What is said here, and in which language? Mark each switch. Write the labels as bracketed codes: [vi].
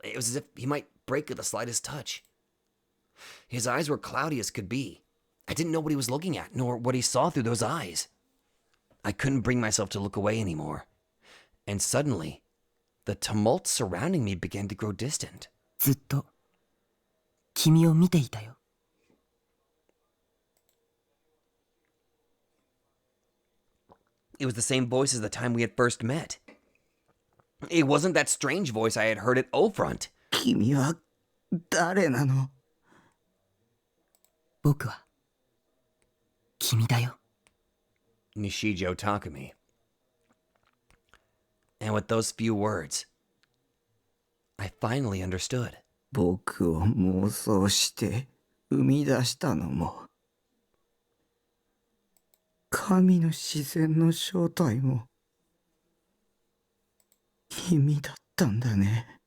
[en] It was as if he might break at the slightest touch. His eyes were cloudy as could be. I didn't know what he was looking at, nor what he saw through those eyes. I couldn't bring myself to look away anymore. And suddenly, the tumult surrounding me began to grow distant. [ja] ずっと君を見ていたよ。 [en] It was the same voice as the time we had first met. It wasn't that strange voice I had heard at O-Front. [ja] 君は誰なの？僕は君だよ。 Nishijo Takumi. [en] And with those few words, I finally understood. [ja] 僕を妄想して生み出したのも、神の自然の正体も君だったんだね。